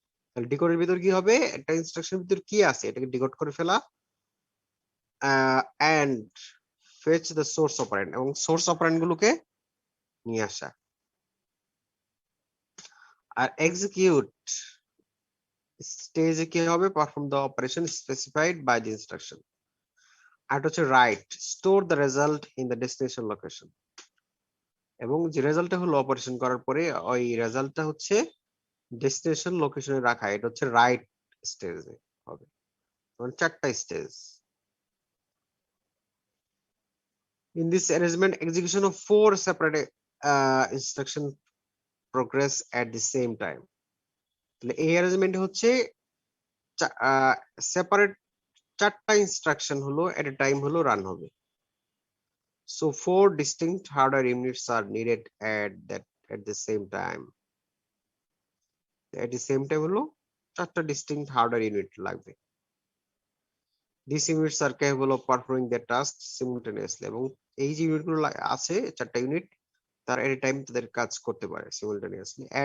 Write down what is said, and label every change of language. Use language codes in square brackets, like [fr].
[bn] তাহলে ডিকোডের ভিতর কি হবে, একটা ইনস্ট্রাকশনের ভিতর কি আছে এটাকে ডিকোড করে ফেলা, [en] and fetch the source operand, [bn] এবং সোর্স অপারেন্ড গুলোকে নিয়ে আসা। আর এক্সিকিউট স্টেজে কি হবে, [en] Perform the operation specified by the instruction. [bn] আর হচ্ছে [en] write store the result in the destination location, [bn] এবং যে রেজাল্টটা হলো অপারেশন করার পরে ওই রেজাল্টটা হচ্ছে ডেস্টিনেশন লোকেশনে রাখা, এটা হচ্ছে রাইট স্টেজে হবে। মানে 4টা stage. [en] In this arrangement, execution of 4 separate instruction progress at the same time. [bn] তাহলে এই অ্যারেঞ্জমেন্ট হচ্ছে সেপারেট 4টা ইনস্ট্রাকশন হলো এট এ টাইম হলো রান হবে। [en] So 4 distinct hardware units are needed at the same time. At the same time [bn] হলো 4টা [en] distinct hardware unit [bn] লাগবে। [en] These units are capable of performing their tasks simultaneously, [bn] এবং এই যে ইউনিটগুলো আছে 4টা ইউনিট তার এট এ টাইম তাদের কাজ করতে পারে [en] simultaneously.